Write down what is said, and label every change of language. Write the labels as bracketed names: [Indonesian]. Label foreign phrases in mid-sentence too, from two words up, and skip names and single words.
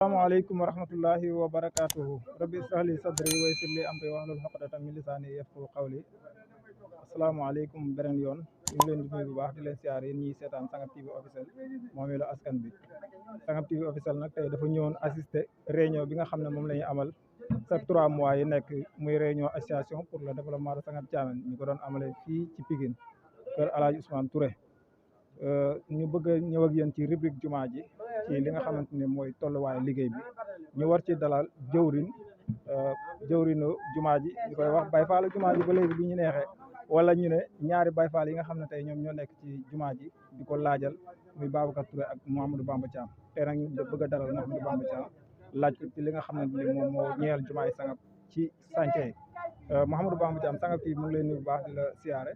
[Arabic] السلام عليكم ورحمة الله وبركاته. رب اشرح لي صدري ويسر لي أمري واحلل عقدة من لساني يفقه قولي. [Wolof] Assalamualaikum benen yoon ñu ngi leen di nuyu bu baax di leen siyaar yéen ñiy seetaan Sangam TV officiel moomeelu askan bi. Sangam TV officiel nag tey dafa ñëwoon [French] assister réunion [Wolof] bi nga xam ne moom la ñuy amal [French] chaque 3 mois [Wolof] yi nekk muy [French] réunion association pour le développement de Sangam Thiamène [Wolof] ñu ko doon amalee fii ci Pikine kër Alaaji Ousmane Touré. ñu bëgg a ñëw ak yéen ci rubrique jumaa ji ci li nga xamante ne mooy tolluwaayu liggéey bi ñu war ci dalal jëwrinu jumaa ji ñu koy wax Baye Fall jumaa ji ba léegi bi ñu neexee wala ñu ne ñaari Baye Fall yi nga xam ne tey ñoom ñoo nekk ci jumaa ji di ko laajal muy Babacar Touré ak Mouhamadou Bamba Thiam tey nag ñu bëgg a dalal Mouhamadou Bamba Thiam laaj ko ci li nga xamante ne moom moo ñeel jumaa yi Sangam ci sànce yi Mouhamadou Bamba Thiam Sangam fii mu ngi lay nuyu bu baax di la siyaare.